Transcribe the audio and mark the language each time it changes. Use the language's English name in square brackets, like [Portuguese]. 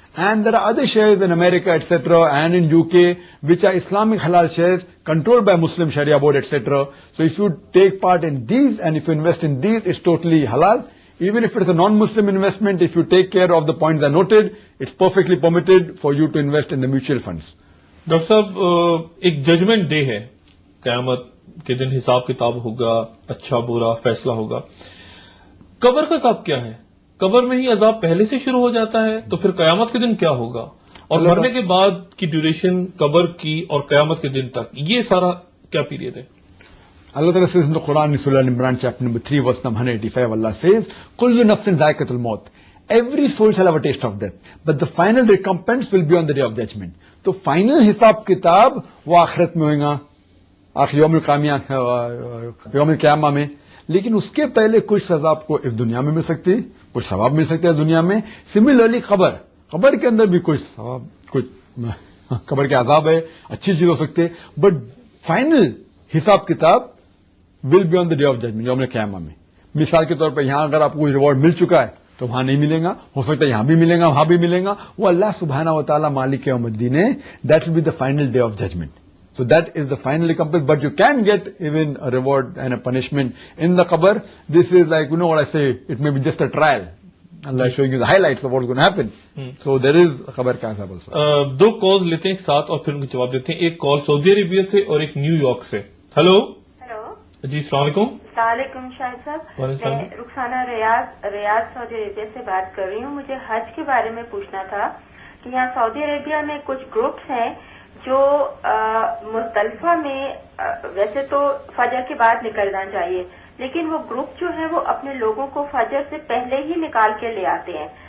[English] And there are other shares in America, etc., and in UK, which are Islamic halal shares controlled by Muslim Sharia board, etc. So if you take part in these and if you invest in these, it's totally halal. Even if it's a non-Muslim investment, if you take care of the points I noted, it's perfectly permitted for you to invest in the mutual funds. [Hindi] Doctor साहब, एक judgement day है, क़यामत के दिन हिसाब किताब होगा, अच्छा बुरा फैसला होगा. कब्र का हिसाब क्या है? कब्र में ही अजाब पहले से शुरू हो जाता है, तो फिर क़यामत के दिन क्या होगा? और मरने के बाद की ड्यूरेशन कब्र की और क़यामत के दिन तक, ये सारा क्या पीरियड है? [English] Allah Ta'ala says in the Quran in Surah Imran chapter number 3 verse number 185, Allah says, Kullu nafsin zaiqatul maut. Every soul shall have a taste of death, but the final recompense will be on the day of judgment. [Hindi] तो final हिसाब किताब वो आखिरत में होगा, आखिर यौम क़यामा में. लेकिन उसके पहले कुछ सजा आपको इस दुनिया में मिल सकती है, कुछ सवाब मिल सकता है दुनिया में. सिमिलरली कब्र के अंदर भी कुछ सवाब, कुछ कब्र के अजाब है, अच्छी चीज हो सकती है, [English] but final हिसाब किताब will be on the day of judgment, [Hindi] यौम क़यामा में. मिसाल के तौर पर यहां अगर आपको रिवॉर्ड मिल चुका है तो वहां नहीं मिलेगा, हो सकता है यहां भी मिलेगा, वहां भी मिलेगा. वो अल्लाह सुब्हानहू व तआला मालिक यौमुद्दीन है. [English] That will be the final day of judgment. So that is the final recompense, but you can get even a reward and a punishment in the qabr. This is like, you know what I say, it may be just a trial. Allah is showing you the highlights of what's going to happen. So there is a [Hindi] qabr ka azab [English] also. [Hindi] दो calls लेते हैं साथ और फिर उनको जवाब देते हैं. एक कॉल सऊदी अरेबिया से और एक न्यूयॉर्क से. हेलो जी, अस्सलाम वालेकुम. शाहिद साहब, मैं रुखसाना रियाद सऊदी अरेबिया से बात कर रही हूँ. मुझे हज के बारे में पूछना था कि यहाँ सऊदी अरेबिया में कुछ ग्रुप्स हैं जो मुज़दलिफा में वैसे तो फजर के बाद निकलना चाहिए, लेकिन वो ग्रुप जो है वो अपने लोगों को फजर से पहले ही निकाल के ले आते हैं.